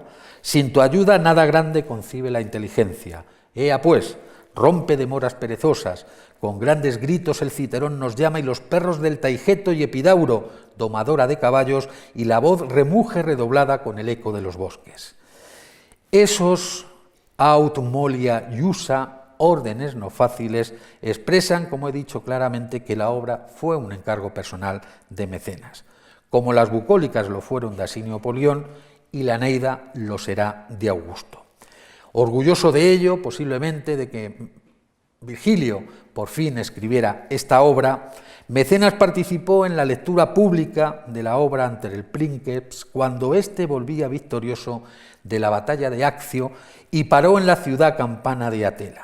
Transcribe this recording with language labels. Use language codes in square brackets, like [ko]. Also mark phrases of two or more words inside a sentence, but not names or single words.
[es] Sin tu ayuda nada grande concibe la inteligencia. Ea pues, rompe demoras perezosas, con grandes gritos el citerón nos llama y los perros del Taigeto y Epidauro, domadora de caballos, y la voz remuge redoblada con el eco de los bosques. [la] Esos aut molia iusa, [es] órdenes no fáciles, expresan, como he dicho claramente, que la obra fue un encargo personal de Mecenas, como las bucólicas lo fueron de Asinio Polión y la Eneida lo será de Augusto. Orgulloso de ello, posiblemente, de que Virgilio por fin escribiera esta obra, Mecenas participó en la lectura pública de la obra ante el Princeps cuando éste volvía victorioso de la batalla de Accio y paró en la ciudad campana de Atela.